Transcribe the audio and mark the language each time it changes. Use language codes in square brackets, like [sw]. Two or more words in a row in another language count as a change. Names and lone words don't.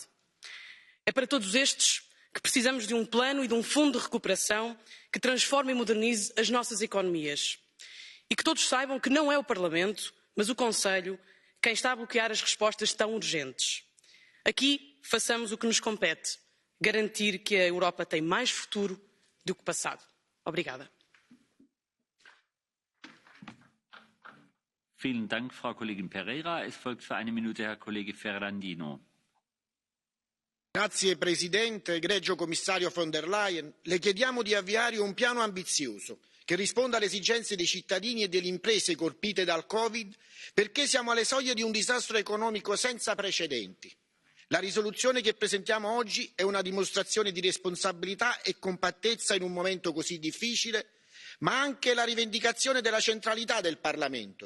[pt] É para todos estes que precisamos de um plano e de um fundo de recuperação que transforme e modernize as nossas economias. E que todos saibam que não é o Parlamento, mas o Conselho, quem está a bloquear as respostas tão urgentes. Aqui, façamos o que nos compete, garantir que a Europa tem mais futuro do que passado. Obrigada. [de] Vielen Dank, Frau Kollegin Pereira. Es folgt für eine Minute Herr Kollege Ferrandino. [it] Grazie Presidente, egregio Commissario von der Leyen, le chiediamo di avviare un piano ambizioso che risponda alle esigenze dei cittadini e delle imprese colpite dal Covid, perché siamo alle soglie di un disastro economico senza precedenti. La risoluzione che presentiamo oggi è una dimostrazione di responsabilità e compattezza in un momento così difficile, ma anche la rivendicazione della centralità del Parlamento.